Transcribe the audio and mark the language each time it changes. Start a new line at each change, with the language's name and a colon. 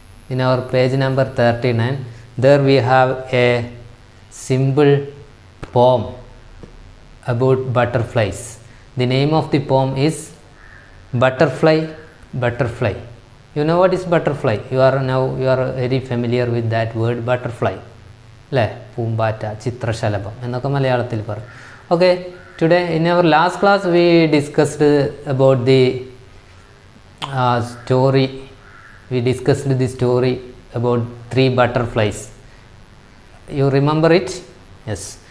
English: In our page number 39, there we have a simple poem about butterflies. The name of the poem is Butterfly, Butterfly. You know what is butterfly? You are very familiar with that word butterfly.
Malayalam: അല്ലേ? പൂമ്പാറ്റ, ചിത്രശലഭം എന്നൊക്കെ മലയാളത്തിൽ പറയും.
English: Okay, today in our last class we discussed about the story. We discussed the story about three butterflies. You remember it? Yes.